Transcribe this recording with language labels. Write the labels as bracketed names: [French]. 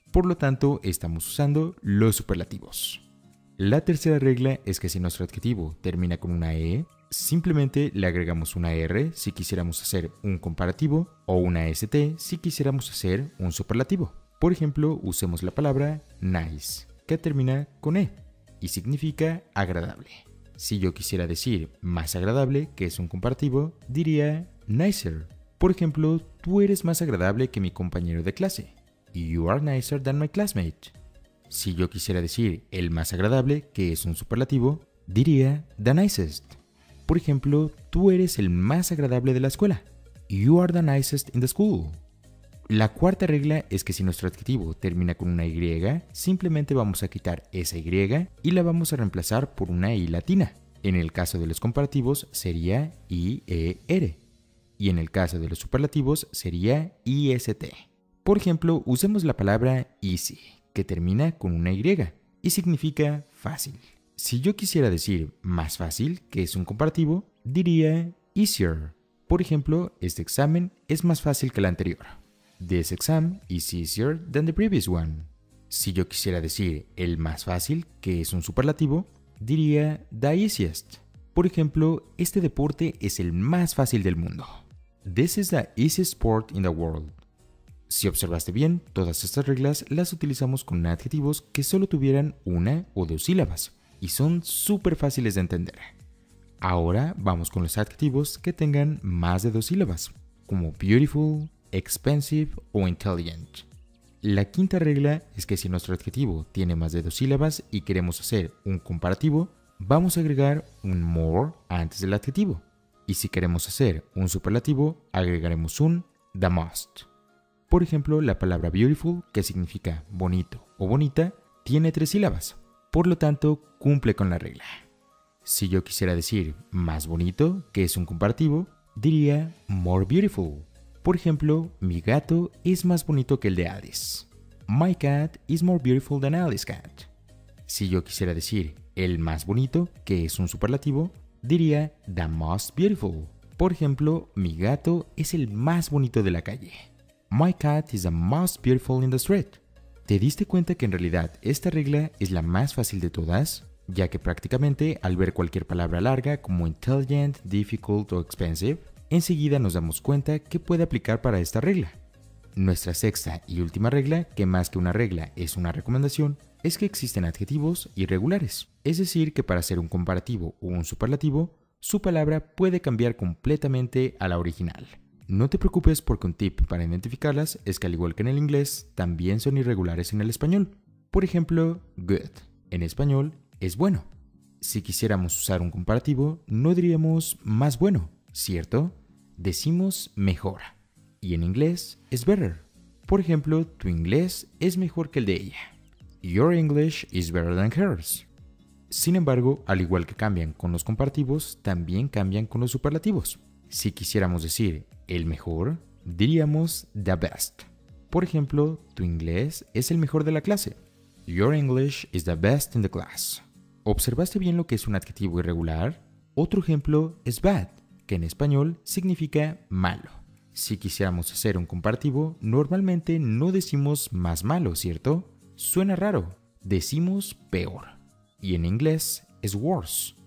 [Spanish] Por lo tanto, estamos usando los superlativos. La tercera regla es que si nuestro adjetivo termina con una E, simplemente le agregamos una R si quisiéramos hacer un comparativo o una ST si quisiéramos hacer un superlativo. Por ejemplo, usemos la palabra nice, que termina con E y significa agradable. Si yo quisiera decir más agradable, que es un comparativo, diría nicer. Por ejemplo, tú eres más agradable que mi compañero de clase. [English] You are nicer than my classmate. [Spanish] Si yo quisiera decir el más agradable, que es un superlativo, diría the nicest. Por ejemplo, tú eres el más agradable de la escuela. [English] You are the nicest in the school. [Spanish] La cuarta regla es que si nuestro adjetivo termina con una Y, simplemente vamos a quitar esa Y y la vamos a reemplazar por una I latina. En el caso de los comparativos sería IER y en el caso de los superlativos sería IST. Por ejemplo, usemos la palabra easy, que termina con una Y y significa fácil. Si yo quisiera decir más fácil, que es un comparativo, diría easier. Por ejemplo, este examen es más fácil que el anterior. [English] This exam is easier than the previous one. [Spanish] Si yo quisiera decir el más fácil, que es un superlativo, diría the easiest. Por ejemplo, este deporte es el más fácil del mundo. [English] This is the easiest sport in the world. [Spanish] Si observaste bien, todas estas reglas las utilizamos con adjetivos que solo tuvieran una o dos sílabas y son súper fáciles de entender. Ahora vamos con los adjetivos que tengan más de dos sílabas, como beautiful, expensive o intelligent. La quinta regla es que si nuestro adjetivo tiene más de dos sílabas y queremos hacer un comparativo, vamos a agregar un more antes del adjetivo. Y si queremos hacer un superlativo, agregaremos un the most. Por ejemplo, la palabra beautiful, que significa bonito o bonita, tiene tres sílabas. Por lo tanto, cumple con la regla. Si yo quisiera decir más bonito, que es un comparativo, diría more beautiful. Por ejemplo, mi gato es más bonito que el de Alice. [English] My cat is more beautiful than Alice's cat. [Spanish] Si yo quisiera decir el más bonito, que es un superlativo, diría the most beautiful. Por ejemplo, mi gato es el más bonito de la calle. [English] My cat is the most beautiful in the street. [Spanish] ¿Te diste cuenta que en realidad esta regla es la más fácil de todas? Ya que prácticamente al ver cualquier palabra larga como intelligent, difficult o expensive, enseguida nos damos cuenta que puede aplicar para esta regla. Nuestra sexta y última regla, que más que una regla es una recomendación, es que existen adjetivos irregulares. Es decir, que para hacer un comparativo o un superlativo, su palabra puede cambiar completamente a la original. No te preocupes porque un tip para identificarlas es que al igual que en el inglés, también son irregulares en el español. Por ejemplo, good, en español, es bueno. Si quisiéramos usar un comparativo, no diríamos más bueno, ¿cierto? Decimos mejor. Y en inglés es better. Por ejemplo, tu inglés es mejor que el de ella. [English] Your English is better than hers. [Spanish] Sin embargo, al igual que cambian con los comparativos, también cambian con los superlativos. Si quisiéramos decir el mejor, diríamos the best. Por ejemplo, tu inglés es el mejor de la clase. [English] Your English is the best in the class. [Spanish] ¿Observaste bien lo que es un adjetivo irregular? Otro ejemplo es bad, que en español significa malo. Si quisiéramos hacer un comparativo, normalmente no decimos más malo, ¿cierto? Suena raro, decimos peor. Y en inglés es worse.